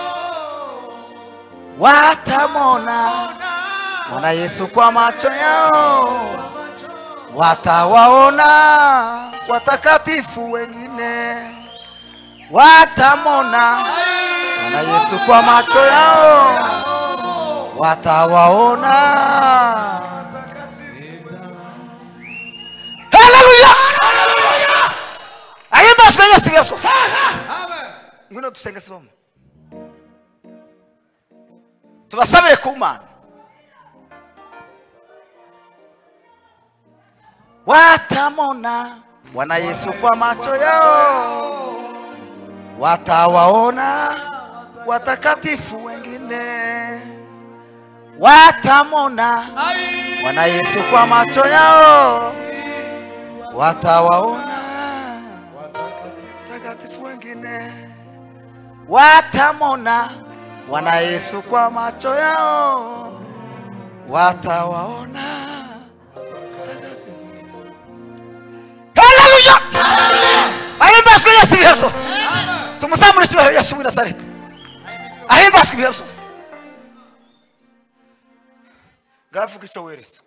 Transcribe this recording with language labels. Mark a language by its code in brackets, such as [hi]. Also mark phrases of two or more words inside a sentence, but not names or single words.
[sw] watamona Bwana Yesu kwa macho yao, watawaona watakatifu wengine, watamona Bwana Yesu kwa macho yao, watawaona. Haleluya! [rw] Ayimba Yesu Yesu. Amen. Ngwino dusenge sibamo. Tubasabire ku Mana. [sw] Watamona Bwana Yesu kwa macho yao, watawaona watakatifu wengine, watamona Bwana Yesu kwa macho yao, watawaona watakatifu wengine, watamona Bwana Yesu kwa macho yao, watawaona. Haleluya! [rw] Ahimbazwe Yesu Yesu. Tumusamure cyubahiro Yesu w'i Nazareti. Ahimbazwe Yesu. Gavuga icyo weretswe.